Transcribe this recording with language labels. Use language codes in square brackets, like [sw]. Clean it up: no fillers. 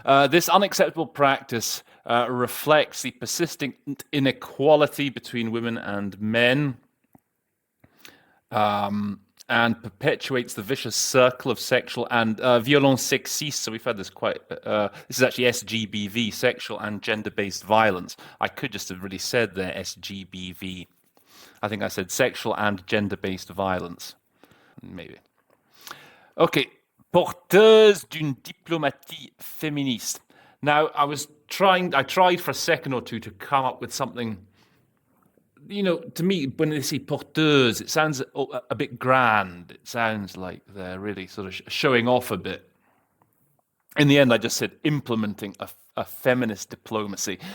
[en] This unacceptable practice reflects the persistent inequality between women and men, and perpetuates the vicious circle of sexual and [fr] violence sexiste. [en] So we've had this quite. This is actually SGBV, sexual and gender-based violence. I could just have really said there SGBV. I think I said sexual and gender-based violence. Maybe. Okay. [fr] Porteuse d'une diplomatie féministe. [en] Now, I tried for a second or two to come up with something. You know, to me, when they say porteuse, it sounds a bit grand. It sounds like they're really sort of showing off a bit. In the end, I just said implementing a feminist diplomacy.